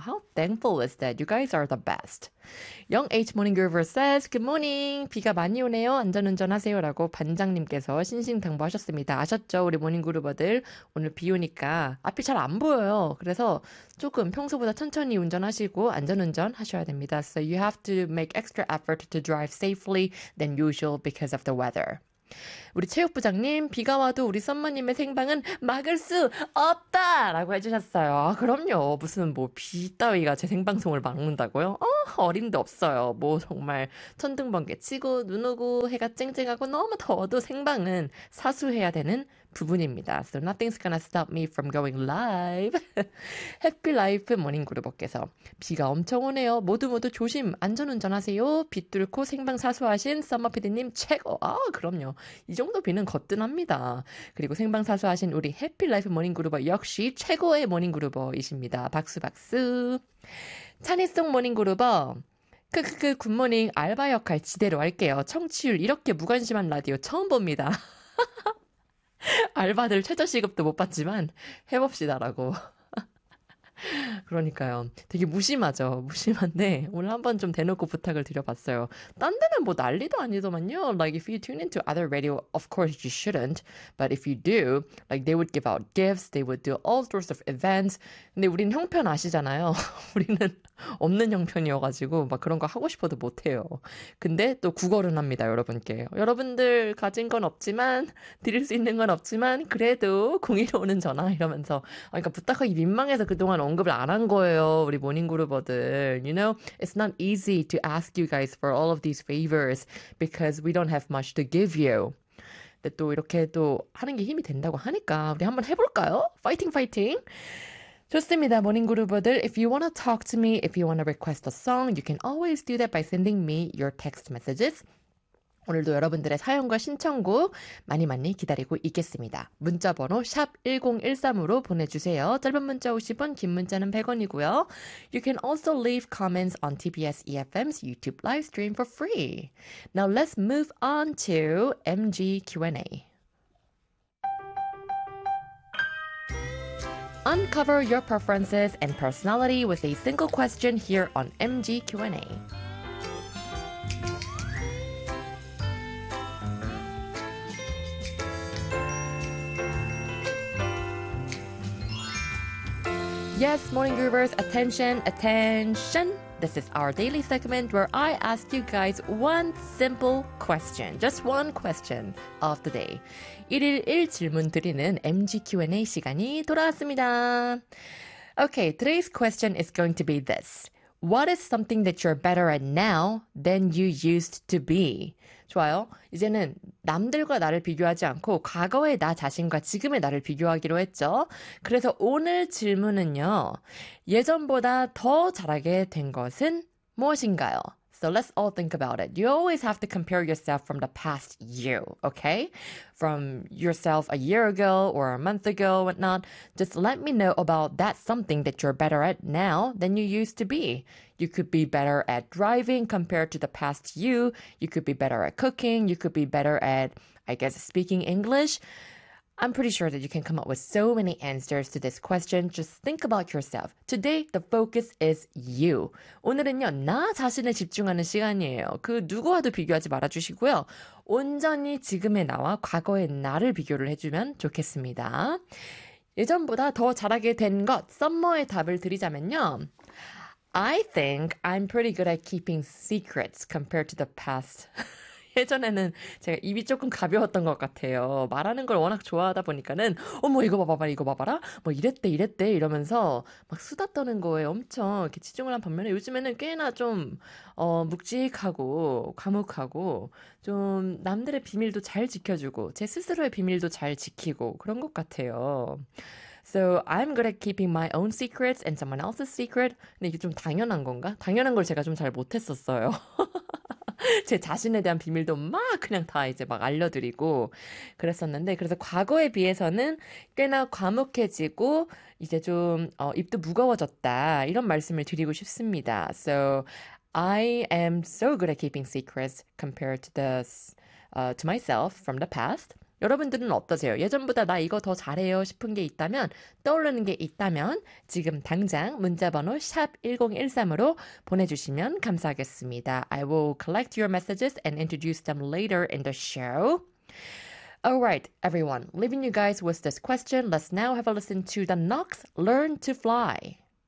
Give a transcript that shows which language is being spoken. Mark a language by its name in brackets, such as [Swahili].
[English] How thankful is that? You guys are the best. Young H Morning Groover says, Good morning. [Korean] 비가 많이 오네요. 안전운전 하세요. 라고 반장님께서 싱싱당부하셨습니다. 아셨죠? 우리 모닝그루버들 오늘 비 오니까 앞이 잘안 보여요. 그래서 조금 평소보다 천천히 운전하시고 안전운전 하셔야 됩니다. [English] So you have to make extra effort to drive safely than usual because of the weather. [Korean] 우리 체육부장님, 비가 와도 우리 썸머님의 생방은 막을 수 없다! 라고 해주셨어요. 아, 그럼요. 무슨 뭐비 따위가 제 생방송을 막는다고요? 어, 어림도 없어요. 뭐 정말 천둥번개 치고 눈 오고 해가 쨍쨍하고 너무 더워도 생방은 사수해야 되는 부분입니다. [English] So nothing's gonna stop me from going live. Happy life, 모닝그룹께서. [Korean] 비가 엄청 오네요. 모두 모두 조심, 안전운전하세요. 비 뚫고 생방 사수하신 썸머 PD님 최고. 아, 그럼요. 이 정도 비는 거뜬합니다. 그리고 생방 사수하신 우리 해피 라이프 모닝그루버 역시 최고의 모닝그루버이십니다. 박수 박수. 찬희송 모닝그루버. 크크크 굿모닝 알바 역할 지대로 할게요. 청취율 이렇게 무관심한 라디오 처음 봅니다. 알바들 최저 시급도 못 받지만 해봅시다라고. 그러니까요. 되게 무심하죠. 무심한데 오늘 한번 좀 대놓고 부탁을 드려봤어요. 딴 데는 뭐 난리도 아니더만요. [English] Like if you tune into other radio, of course you shouldn't. But if you do, like they would give out gifts, they would do all sorts of events. [Korean] 근데 우린 형편 아시잖아요. 우리는 없는 형편이어가지고 막 그런 거 하고 싶어도 못해요. 근데 또 구걸은 합니다, 여러분께. 여러분들 가진 건 없지만 드릴 수 있는 건 없지만 그래도 공의로 오는 전화 이러면서 아, 그러니까 부탁하기 민망해서 그동안 언급을 안한 거예요, 우리 모닝그루버들. [English] You know, it's not easy to ask you guys for all of these favors because we don't have much to give you. [Korean] 근데 또 이렇게 또 하는 게 힘이 된다고 하니까 우리 한번 해볼까요? 파이팅, 파이팅! 좋습니다, 모닝그루버들. [English] If you wanna talk to me, if you wanna request a song, you can always do that by sending me your text messages. [Korean] 오늘도 여러분들의 사연과 신청곡 많이 많이 기다리고 있겠습니다. 문자 번호 샵 1013으로 보내주세요. 짧은 문자 50원, 긴 문자는 100원이고요. [English] You can also leave comments on TBS EFM's YouTube live stream for free. Now let's move on to MG Q&A. Uncover your preferences and personality with a single question here on MG Q&A. 예스, 모닝 그루버스, 어텐션, 어텐션. This is our daily segment where I ask you guys one simple question, just one question of the day. [Korean] 일일 일 질문 드리는 MG Q&A 시간이 돌아왔습니다. [English] Okay, today's question is going to be this. What is something that you're better at now than you used to be? [Korean] 좋아요. 이제는 남들과 나를 비교하지 않고 과거의 나 자신과 지금의 나를 비교하기로 했죠. 그래서 오늘 질문은요. 예전보다 더 잘하게 된 것은 무엇인가요? [English] So let's all think about it. You always have to compare yourself from the past you, okay? From yourself a year ago or a month ago, whatnot. Just let me know about that something that you're better at now than you used to be. You could be better at driving compared to the past you. You could be better at cooking. You could be better at, I guess, speaking English. I'm pretty sure that you can come up with so many answers to this question. Just think about yourself. Today, the focus is you. [Korean] 오늘은요, 나 자신에 집중하는 시간이에요. 그 누구와도 비교하지 말아주시고요. 온전히 지금의 나와 과거의 나를 비교를 해주면 좋겠습니다. 예전보다 더 잘하게 된 것, 썸머의 답을 드리자면요. [English] I think I'm pretty good at keeping secrets compared to the past. [Korean] 예전에는 제가 입이 조금 가벼웠던 것 같아요. 말하는 걸 워낙 좋아하다 보니까는, 어머, 이거 봐봐라, 이거 봐봐라. 뭐, 이랬대, 이랬대. 이러면서 막 수다 떠는 거에 엄청 이렇게 치중을 한 반면에 요즘에는 꽤나 좀, 묵직하고, 과묵하고, 좀 남들의 비밀도 잘 지켜주고, 제 스스로의 비밀도 잘 지키고, 그런 것 같아요. [English] So, I'm good at keeping my own secrets and someone else's secret. [Korean] 근데 이게 좀 당연한 건가? 당연한 걸 제가 좀잘 못했었어요. 제 자신에 대한 비밀도 막 그냥 다 이제 막 알려드리고 그랬었는데, 그래서 과거에 비해서는 꽤나 과묵해지고 이제 좀 입도 무거워졌다 이런 말씀을 드리고 싶습니다. [English] So I am so good at keeping secrets compared to to myself from the past. [Korean] 여러분들은 어떠세요? 예전보다 나 이거 더 잘해요 싶은 게 있다면, 떠오르는 게 있다면 지금 당장 문자번호 샵 1013으로 보내주시면 감사하겠습니다. [English] I will collect your messages and introduce them later in the show. Alright, everyone. Leaving you guys with this question. Let's now have a listen to the Knox Learn to Fly.